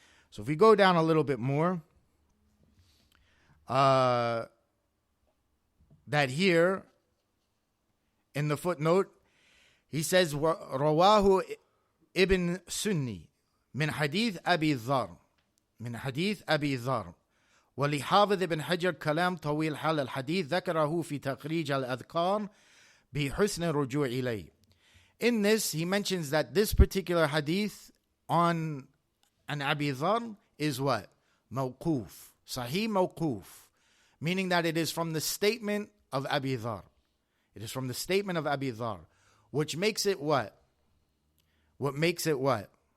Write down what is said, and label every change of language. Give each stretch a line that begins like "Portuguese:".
English: So if we go down a little bit more, that here in the footnote, he says,
Arabic: Rawahu ibn Sunni min hadith Abi Dhar. من حديث أبي ذر ولحافظ ابن حجر كلام طويل حول الحديث ذكره في تخريج الأذكار بحسن الرجوع إليه.
English: In this, he mentions that this particular hadith on an Abi Dhar is what? Mawquf. Sahih mawquf. Meaning that it is from the statement of Abi Dhar. It is from the statement of Abi Dhar. Which makes it what? What makes it what?